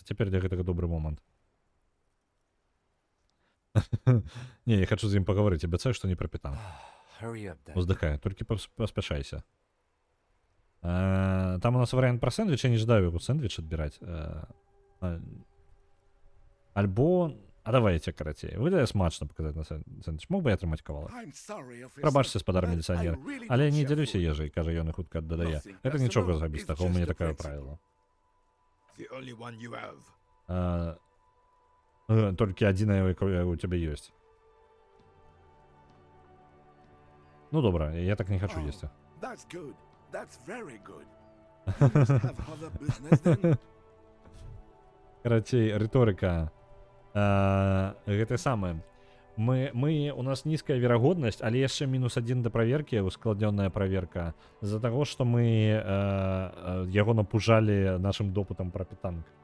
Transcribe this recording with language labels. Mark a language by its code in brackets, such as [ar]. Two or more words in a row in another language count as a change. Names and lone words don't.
[be] Цяпер для гэтага добры момант. Не, я хочу з ім пагаварыць, абяцаю, што не пра Пітанг. Уздыхае, толькі паспяшайся. Там у нас варыянт пра сэндвіч, я не жадаю яго сэндвіч адбіраць. Альбо А давайте карацей. Выглядае смачна паказаць на сэндвіч. Мог бы я атрымаць кавалак? [en] I'm sorry, officer. [be] Прабачце, спадар [en] but [be] міліцыянер, [en] I really [be] але [en] don't [be] не [en] share [be] дзялюся [en] food. [be] ежай, кажа ён і хутка дадае. [en] Nothing [be] Гэта нічога [en] personal, [be] зрабістага, [en] it's [be] у мяне [en] just a [be] такае [en] principle. [be] правіла. [en] The only one you have. [be] Толькі адзінае, якое у цябе ёсць. Ну добра, я так не хачу [en] Oh, [be] есці. [en] That's good. That's very good. You must have other business then. [be] Карацей, рыторыка. Гэта самае. У нас нізкая верагоднасць, але яшчэ -1 да праверкі, ускладнёная праверка, з-за таго, што мы яго напужалі нашым допытам пра пітанг.